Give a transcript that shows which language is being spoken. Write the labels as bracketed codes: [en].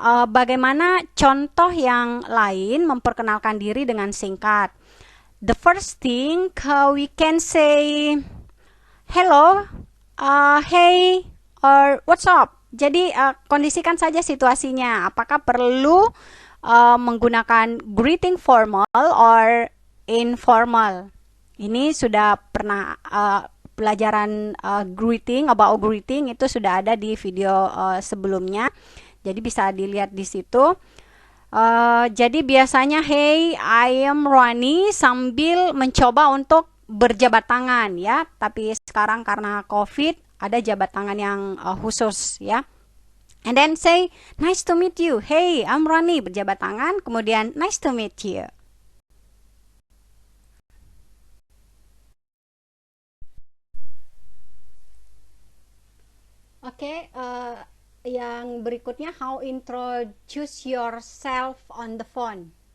[id] Bagaimana contoh yang lain memperkenalkan diri dengan singkat? [en] The first thing we can say hello, hey, or what's up. [id] Jadi kondisikan saja situasinya. Apakah perlu menggunakan greeting formal or informal? Ini sudah pernah pelajaran greeting itu sudah ada di video sebelumnya. Jadi bisa dilihat di situ. Jadi biasanya [en] hey, I am Rani [id] sambil mencoba untuk berjabat tangan ya. Tapi sekarang karena COVID ada jabat tangan yang khusus ya. [en] And then say, nice to meet you. Hey, I'm Rani. [id] Berjabat tangan. Kemudian, [en] nice to meet you. [id] Oke, yang berikutnya, [en] how introduce yourself on the phone.